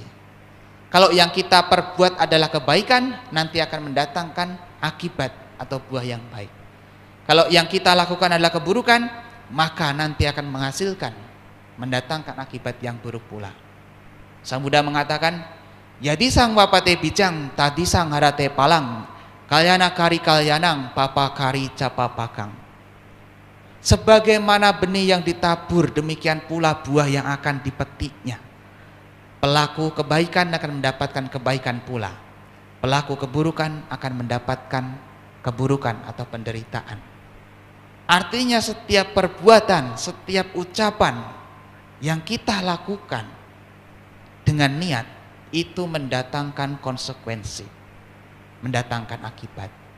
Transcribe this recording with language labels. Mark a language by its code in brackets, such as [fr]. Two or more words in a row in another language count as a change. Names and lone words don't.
[id] Kalau yang kita perbuat adalah kebaikan, nanti akan mendatangkan akibat atau buah yang baik. Kalau yang kita lakukan adalah keburukan, maka nanti akan menghasilkan, mendatangkan akibat yang buruk pula. [pi] Sang Buddha mengatakan, yadi sang wapate bijang, tadi sang harate palang, kalyana kari kalyanang, papa kari capa pakang. [id] Sebagaimana benih yang ditabur, demikian pula buah yang akan dipetiknya. Pelaku kebaikan akan mendapatkan kebaikan pula. Pelaku keburukan akan mendapatkan keburukan atau penderitaan. Artinya setiap perbuatan, setiap ucapan yang kita lakukan dengan niat itu mendatangkan konsekuensi, mendatangkan akibat.